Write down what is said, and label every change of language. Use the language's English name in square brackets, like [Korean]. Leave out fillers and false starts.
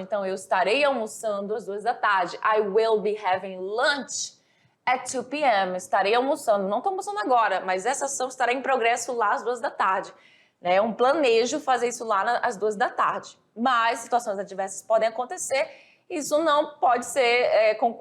[Portuguese] Então, eu estarei almoçando às 2 da tarde. [English] I will be having lunch at 2 p.m. [Portuguese] Estarei almoçando, não estou almoçando agora, mas essa ação estará em progresso lá às 2 da tarde. É um planejo fazer isso lá às 2 da tarde. Mas situações adversas podem acontecer, isso não pode ser...